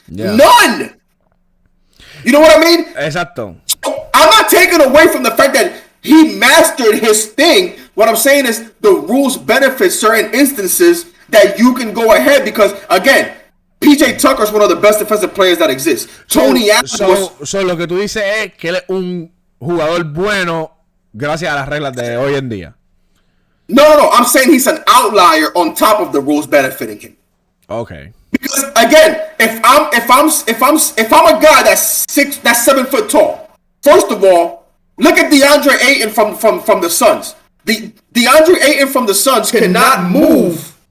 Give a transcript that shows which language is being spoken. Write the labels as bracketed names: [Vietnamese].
[English] Yeah. None. You know what I mean? [Spanish] Exacto. [English] So I'm not taking away from the fact that he mastered his thing. What I'm saying is the rules benefit certain instances that you can go ahead because, again, PJ Tucker is one of the best defensive players that exist. Tony Allen [Spanish] So lo que tú dices es que él es un jugador bueno gracias a las reglas de hoy en día. No. [English] I'm saying he's an outlier on top of the rules benefiting him. Okay. Because again, if I'm a guy that's 7 foot tall, first of all, look at DeAndre Ayton from the Suns. DeAndre Ayton from the Suns cannot move.